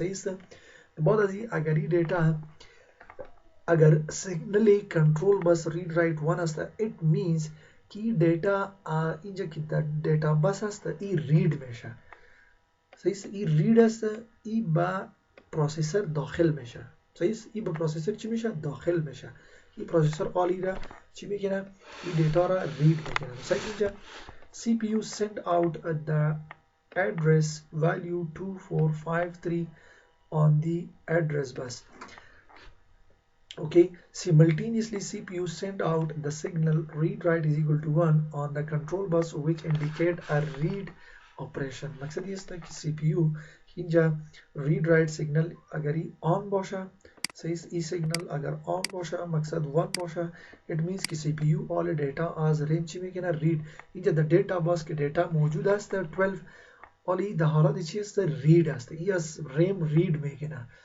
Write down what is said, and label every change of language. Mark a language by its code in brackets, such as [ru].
[fa] صحیح است؟ بعد از این اگر این دیتا اگر سیگنال کنترل بس رید رایت 1 است، [en] it means [fa] की डेटा اینجا که در دیتا بس است ای رید میشه. صحیح است؟ ای رید است، ای با پروسسور داخل میشه. صحیح است؟ ای با پروسسور چی میشه؟ داخل میشه. ای پروسسور آلی را چی میکنه؟ ای دیتا را رید میکنه. صحیح اینجا [en] CPU send out the address value 2453 on the address bus. Okay, simultaneously CPU send out the signal read write is equal to 1 on the control bus which indicate a read operation. [fa] مقصد است که CPU اینجا [en] read write signal [fa] اگر on باشه، صحیح ای signal اگر on باشه مقصد 1 باشه [en] it means [fa] که CPU all data از ریم چی میکنه؟ read. اینجا در دیتا بس که دیتا موجود است 12 all در حالت چی است؟ read است، ای از ریم read میکنه.